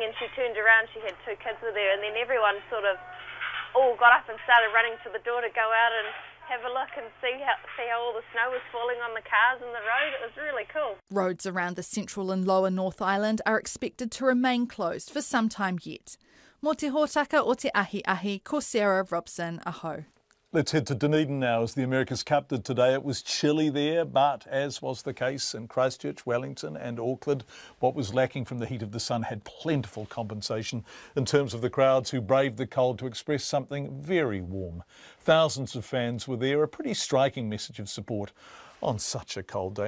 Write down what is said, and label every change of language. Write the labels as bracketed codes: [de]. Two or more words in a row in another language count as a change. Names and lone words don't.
[en] And she turned around, she had 2 kids with her, and then everyone sort of all got up and started running to the door to go out and have a look and see how all the snow was falling on the cars and the road. It was really cool. Roads around the central and lower North Island are expected to remain closed for some time yet. [mi] Mō te hōtaka o te ahi ahi, ko Sarah Robson, aho. [en] Let's head to Dunedin now. As the America's Cup did today, it was chilly there, but as was the case in Christchurch, Wellington and Auckland, what was lacking from the heat of the sun had plentiful compensation in terms of the crowds who braved the cold to express something very warm. Thousands of fans were there, a pretty striking message of support on such a cold day.